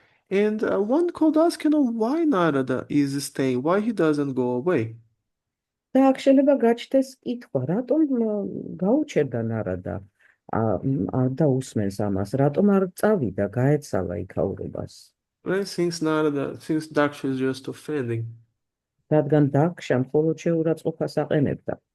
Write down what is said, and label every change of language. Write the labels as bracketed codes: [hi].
[en] And one could ask, why Narada is staying, why he doesn't go away? [ka] და აქ შეიძლება გაჩნდეს კითხვა, რატომ გაუჩერდა ნარადა და უსმენს ამას, რატომ არ წავიდა, გაეცალა იქაურობას? [en] Right? Since Daksha is just offending. [ka] რადგან დაქშა მხოლოდ შეურაცხყოფას აყენებდა.